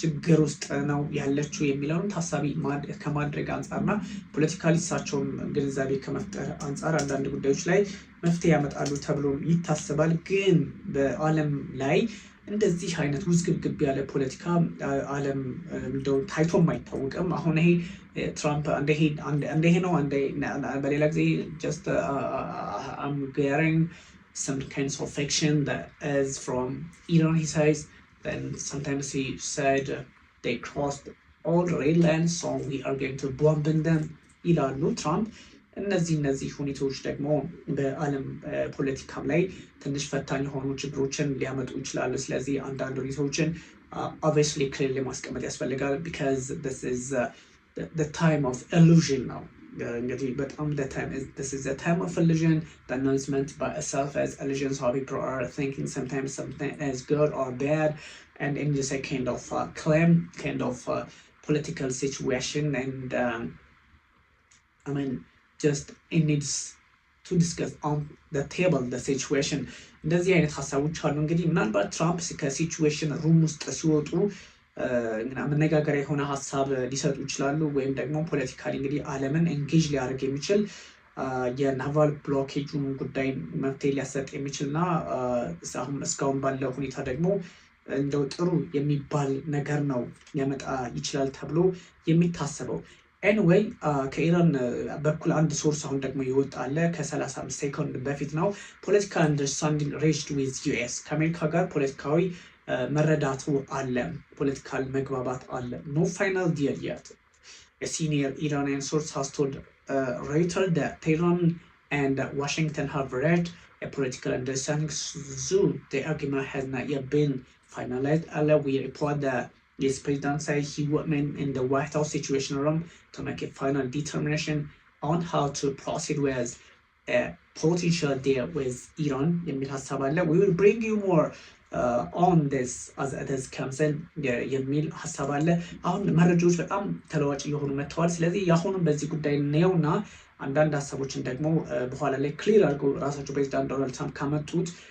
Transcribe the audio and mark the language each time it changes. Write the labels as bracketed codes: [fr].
[am] ችግር ውስጥ ነው ያለችው የሚለውን ታሳቢ ከማድረግ አንጻርና ፖለቲካሊ እሳቸውም ግንዛቤ ከመፍጠር አንጻር አንዳንድ ጉዳዮች ላይ መፍትሄ ያመጣሉ ተብሎ ይታሰባል። ግን በዓለም ላይ እንደዚህ አይነት ውዝግብግብ ያለ ፖለቲካ ዓለም እንደው ታይቶም አይታወቅም። አሁን ይሄ ትራምፕ አንዴ ነው በሌላ ጊዜ [en] just I'm getting some kinds of fiction that is from Iran, he says. Then sometimes he said they crossed all the red lines, so we are going to bomb them [am] ይላሉ ትራምፕ። እነዚህ ሁኔታዎች ደግሞ በዓለም ፖለቲካም ላይ ትንሽ ፈታኝ የሆኑ ችግሮችን ሊያመጡ ይችላሉ። ስለዚህ አንዳንድ ሁኔታዎችን [en] obviously clearly [am] ማስቀመጥ ያስፈልጋል [en] because this is the time of illusion now. [am] እንግዲህ በጣም [en] this is a time of illusion. The announcement by itself as illusions, how people are thinking sometimes something is good or bad, and in just a kind of claim, kind of political situation, and I mean just it needs to discuss on the table the situation. [am] እንደዚህ አይነት ሀሳቦች አሉ። እንግዲህ ምናልባት ትራምፕ ከሲቹዌሽን ሩም ውስጥ ሲወጡ መነጋገሪያ የሆነ ሀሳብ ሊሰጡ ይችላሉ። ወይም ደግሞ ፖለቲካሊ እንግዲህ ዓለምን ኤንጌጅ ሊያደርግ የሚችል የናቫል ብሎኬጁን ጉዳይ መፍትሄ ሊያሰጥ የሚችልና እስካሁን ባለው ሁኔታ ደግሞ እንደው ጥሩ የሚባል ነገር ነው ሊያመጣ ይችላል ተብሎ የሚታሰበው። ኤኒዌይ ከኢራን በኩል አንድ ሶርስ አሁን ደግሞ ይወጣል ከ35 ሴኮንድ በፊት ነው። [en] ፖለቲካል አንደርስታንዲንግ ሬችድ ዊዝ ዩኤስ [am] ከአሜሪካ ጋር ፖለቲካዊ መረዳቱ አለ፣ ፖለቲካል መግባባት አለ። [en] ኖ ፋይናል ዲል [am] የት [en] A senior Iranian source has told Reuters that Tehran and Washington have reached a political understanding, so the argument has not yet been finalized. We report that this president said he would meet in the White House Situation Room to make a final determination on how to proceed with a potential deal with Iran. We will bring you more on this as it comes in [am] የሚል ሀሳብ አለ። አሁን መረጃዎች በጣም ተለዋጭ እየሆኑ መጥተዋል። ስለዚህ የአሁኑም በዚህ ጉዳይ ነውና አንዳንድ ሀሳቦችን ደግሞ በኋላ ላይ ክሊር አድርገው ራሳቸው ፕሬዚዳንት ዶናልድ ትራምፕ ካመጡት